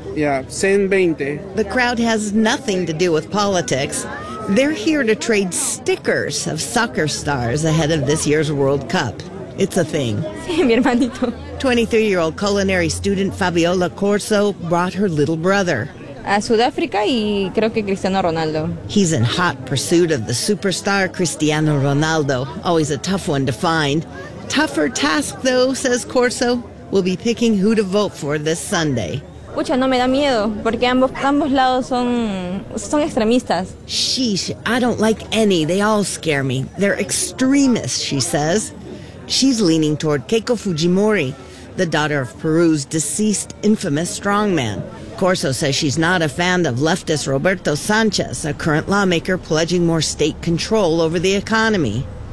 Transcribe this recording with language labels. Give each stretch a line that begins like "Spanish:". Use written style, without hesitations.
English: Yeah, 120. The crowd has nothing to do with politics. They're here to trade stickers of soccer stars ahead of this year's World Cup. It's a thing. 23-year-old culinary student Fabiola Corso brought her little brother.
Spanish: A Sudáfrica y creo que Cristiano Ronaldo.
English: He's in hot pursuit of the superstar Cristiano Ronaldo, always a tough one to find. Tougher task, though, says Corso, will be picking who to vote for this Sunday.
Spanish: Pucha, no me da miedo, porque ambos lados son extremistas.
English: Sheesh, I don't like any. They all scare me. They're extremists, she says. She's leaning toward Keiko Fujimori, the daughter of Peru's deceased infamous strongman. Corso says she's not a fan of leftist Roberto Sanchez, a current lawmaker pledging more state control over the economy.